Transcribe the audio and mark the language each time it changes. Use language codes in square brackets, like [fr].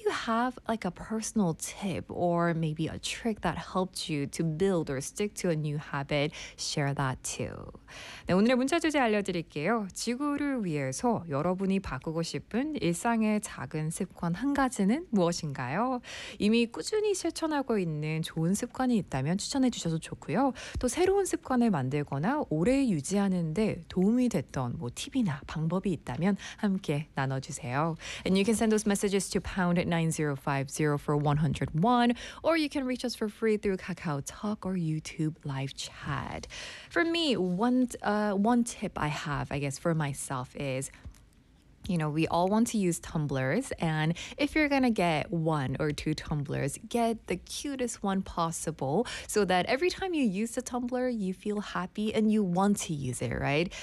[en] have like a personal tip or maybe a trick that helped you to build or stick to a new habit, share that too. [ko] 네, 오늘의 문자 주제 알려드릴게요. 지구를 위해서 여러분이 바꾸고 싶은 일상의 작은 습관 한 가지는 무엇인가요? 이미 꾸준히 실천하고 있는 좋은 습관이 있다면 추천해 주셔도 좋고요. 또 새로운 습관을 만들거나 오래 유지하는 데 도움이 됐던 뭐 팁이나 방법이 있다면 함께 나눠주세요. [en] And you can send those messages to #9050 for 101 or you can reach us for free through Kakao Talk or YouTube live chat. For me, one tip I have, I guess, for myself is, you know, we all want to use tumblers, and if you're gonna get one or two tumblers, get the cutest one possible so that every time you use the tumbler, you feel happy and you want to use it, right?